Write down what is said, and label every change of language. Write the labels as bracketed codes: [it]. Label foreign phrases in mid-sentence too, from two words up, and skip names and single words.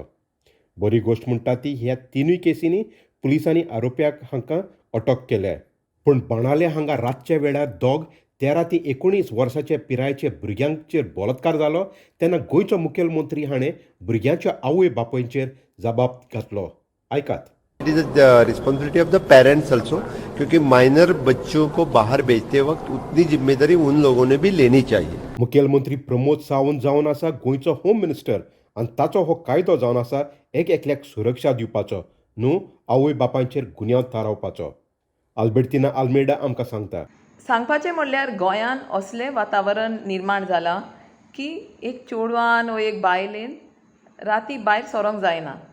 [kok] बरी गोश्ट म्हणटा ती ह्या तिनूय केसींनी पुलिसांनी आरोप्याक हांकां अटक केल्या. पूण बाणाले हांगा रातच्या वेळार दोग 13 ते 19 वर्सांच्या पिरायेच्या भुरग्यांचेर बलात्कार जालो तेन्ना गोंयचो मुखेलमंत्री हाणें भुरग्यांच्या आवय बापायचेर जबाब घातलो. आयकात. [en] It is the responsibility of the parents also, [hi] क्योंकि माइनर बच्चों को बाहर भेजते वक्त उतनी जिम्मेदारी उन लोगों ने भी लेनी चाहिए. [kok] मुखेलमंत्री प्रमोद सावंत जावन आसा गोंयचो [en] home minister [kok] आनी ताचो हो कायदो जावन आसा एकल्याक सुरक्षा दिवपाचो न्हू आवय बापायचेर गुन्यांव थारावपाचो. आल्बर्टिना आल्मेडा आमकां सांगता. सांगपाचें म्हणल्यार गोंयांत असलें वातावरण निर्माण जालां की एक चेडवान वा एक बायलेन राती भायर सरोंक जायना.